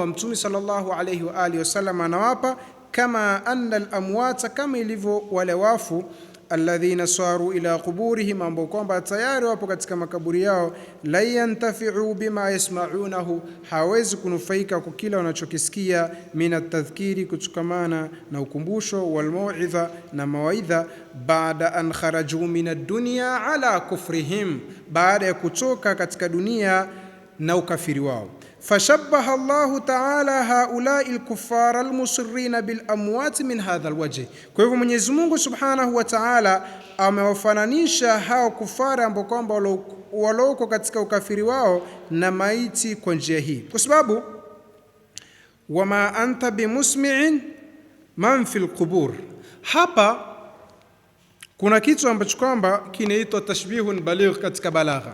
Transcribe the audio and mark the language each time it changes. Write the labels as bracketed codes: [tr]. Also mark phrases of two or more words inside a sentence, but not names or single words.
[sw] Mtume [ar] صلى الله عليه وعلى آله وسلم [sw] anawapa, [ar] كأن الأموات, [sw] kama ilivyo wale wafu, [ar] الذين صاروا إلى قبورهم, [sw] ambao kwamba tayari wapo katika makaburi yao, [ar] لا ينتفع بما يسمعونه, [sw] hawezi kunufaika kwa kila wanachokisikia, [ar] من التذكير, [sw] kutukamana na ukumbusho, [ar] والموعظة, [sw] na mawaidha, [ar] بعد أن خرجوا من الدنيا على كفرهم, [sw] baada ya kutoka katika dunia na ukafiri wao. [ar] فشبه الله تعالى هؤلاء الكفار المصرين بالأموات من هذا الوجه. [sw] Kwa hivyo Mwenyezi Mungu [ar] سبحانه وتعالى [sw] amewafananisha hao kufara ambao kwamba waloko katika ukafiri wao na maiti kwa njia hii, kwa sababu [ar] وما أنت بمسمع من في القبور, [sw] hapa kuna kitu ambacho kwamba kinaitwa [ar] تشبيه بليغ [sw] katika balagha.